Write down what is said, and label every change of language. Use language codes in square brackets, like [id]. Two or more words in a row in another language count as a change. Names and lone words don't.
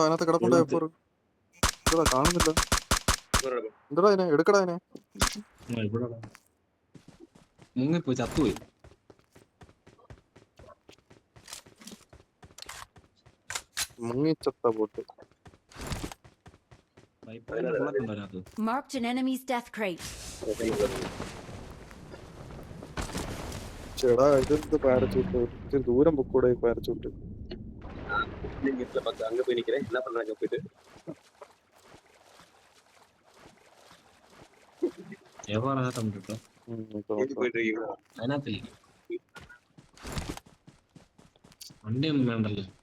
[ml] A4 എന്താ കാണുന്നില്ല? എന്താ അതിനെ എടുക്കടാ. അതിനെ മുങ്ങിപ്പോയി, ചത്തുപോയി. മുങ്ങിച്ചത്ത പോട്ട്. [en] Marked an enemy's death crate. [ml] ചേടാ ഇതെന്ത് പാരച്ചൂട്ട്? ഇച്ചിരി ദൂരം പൊക്കൂടെ ഈ പാരച്ചൂട്ട്? [ta] அங்க போய் நிக்கிறேன். என்ன பண்றாங்க போயிட்டு? போயிட்டு இருக்கீங்களா? [ml] അതിനകത്തില്ല വണ്ടിയൊന്നും വേണ്ടല്ലോ.